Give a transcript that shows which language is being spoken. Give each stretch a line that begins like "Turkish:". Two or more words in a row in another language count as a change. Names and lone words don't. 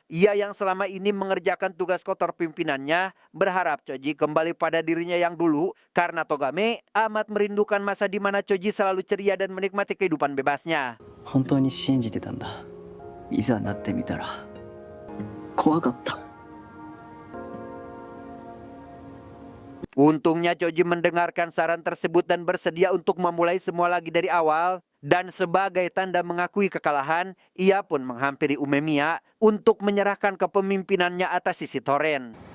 Indonesian: Ia yang selama ini mengerjakan tugas kotor pimpinannya berharap Choji kembali pada dirinya yang dulu karena Togame amat merindukan masa di mana Choji selalu ceria dan menikmati kehidupan bebasnya.
Japanese: 本当に信じてたんだ。いざなってみたら怖かった。
Indonesian: Untungnya Choji mendengarkan saran tersebut dan bersedia untuk memulai semua lagi dari awal. Dan sebagai tanda mengakui kekalahan, ia pun menghampiri Umemiya untuk menyerahkan kepemimpinannya atas sisi Toren.